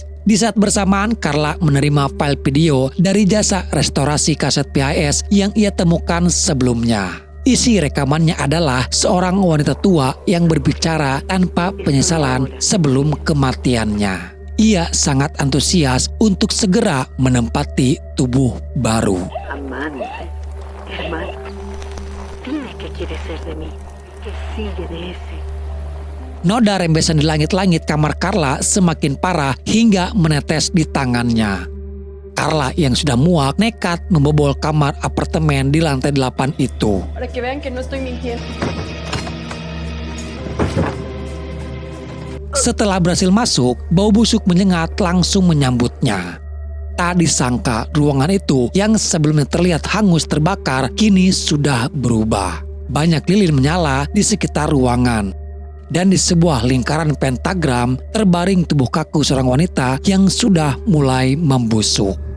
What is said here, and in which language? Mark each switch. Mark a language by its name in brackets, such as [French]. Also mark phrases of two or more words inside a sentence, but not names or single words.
[Indonesian] Di saat bersamaan, Carla menerima file video dari jasa restorasi kaset VHS yang ia temukan sebelumnya. Isi rekamannya adalah seorang wanita tua yang berbicara tanpa penyesalan sebelum kematiannya. Ia sangat antusias untuk segera menempati tubuh baru. [Spanish] Amante, hermano, dime qué quieres ser de mí, que sigue de ese. [Indonesian] Noda rembesan di langit-langit kamar Carla semakin parah hingga menetes di tangannya. Carla yang sudah muak nekat membobol kamar apartemen di lantai 8 itu. [Spanish] Para que vean que no estoy mintiendo. [Indonesian] Setelah berhasil masuk, bau busuk menyengat langsung menyambutnya. Tak disangka ruangan itu yang sebelumnya terlihat hangus terbakar kini sudah berubah. Banyak lilin menyala di sekitar ruangan. Dan di sebuah lingkaran pentagram terbaring tubuh kaku seorang wanita yang sudah mulai membusuk.